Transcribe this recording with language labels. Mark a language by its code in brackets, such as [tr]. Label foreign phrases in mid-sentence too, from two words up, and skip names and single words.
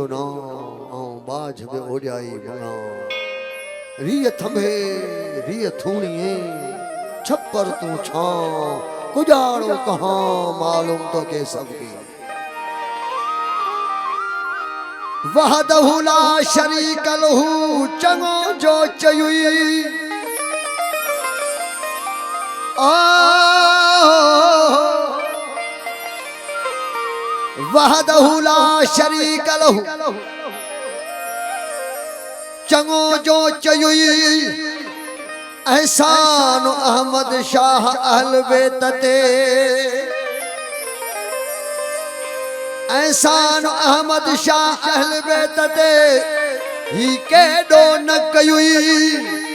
[sd] नाम आऊं बाझ में ओजाई बना रिय थंभे रिय थूणिए छप्पर तू छां कुजाड़ो कहां मालूम तो के सबकी। [ar] وحده لا شريك له [sd] चङो जो चयुई [ar] وحده لا شريك له [sd] चङो जो चयुई एहसान अहमद शाह अहल बेत ते एहसान अहमद शाह अहल बेत ते ही केडो न कयुई।